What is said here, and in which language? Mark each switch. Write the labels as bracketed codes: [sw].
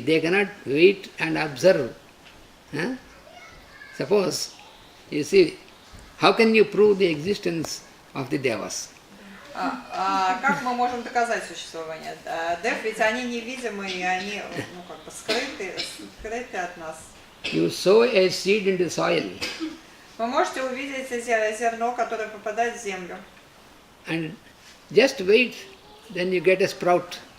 [en] They cannot wait and observe. Huh? Suppose, you see, how can you prove the existence of the devas? [ru] Как мы можем доказать существование? Дев, ведь они невидимы, и они как бы скрыты от нас. [en] You sow a seed into soil. [ru] Вы можете увидеть зерно, которое попадает в землю. [en] And just wait, then you get a sprout.